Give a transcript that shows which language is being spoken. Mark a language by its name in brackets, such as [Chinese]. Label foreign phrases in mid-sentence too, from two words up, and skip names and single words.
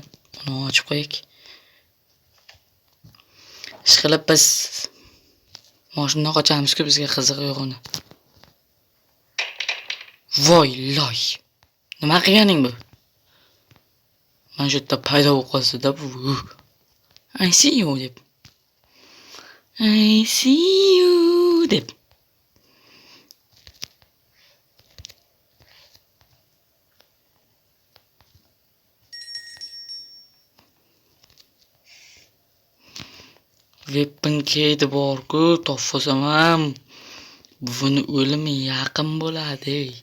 [Uzbek] Uni ochib qo'yaylik. Ishqilib biz mashinadan qochamiz-ku, bizga qiziq yo'q uni. Voy loy. Nima qilganing bu? Mana shu yerda paydo bo'lib qolsa-da bu. [English] I see you deb. I see you deb. [Uzbek] Weapon keydi bor-ku, topsam ham buni o'limi yaqin bo'ladi.